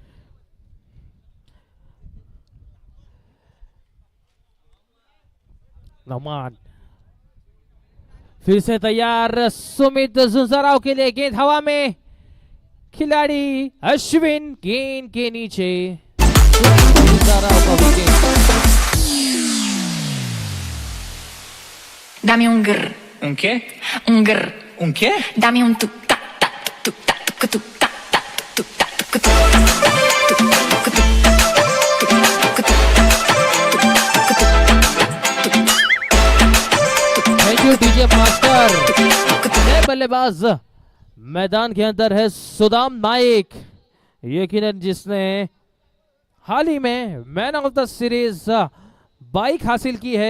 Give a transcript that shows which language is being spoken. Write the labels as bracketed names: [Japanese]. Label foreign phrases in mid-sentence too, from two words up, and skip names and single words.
[Hindi] नौमान फिर से तैयार, सुमित झुंझाराव के लिए गेंद हवा में, खिलाड़ी अश्विन गेंद के नीचे, झुंझाराव का विकेट। [Spanish] Dame un grr. Un qué? Un grr. Un qué? Dame un tuk ta ta tuk ta tuk tuk ta ta tuk ta tuk tuk tuk tuk [English] Thank you DJ master. [Hindi] नए बल्लेबाज मैदान के अंदर है सुदाम नाइक, यकीनन जिसने हाल ही में [English] man of the series [Hindi] बाइक हासिल की है।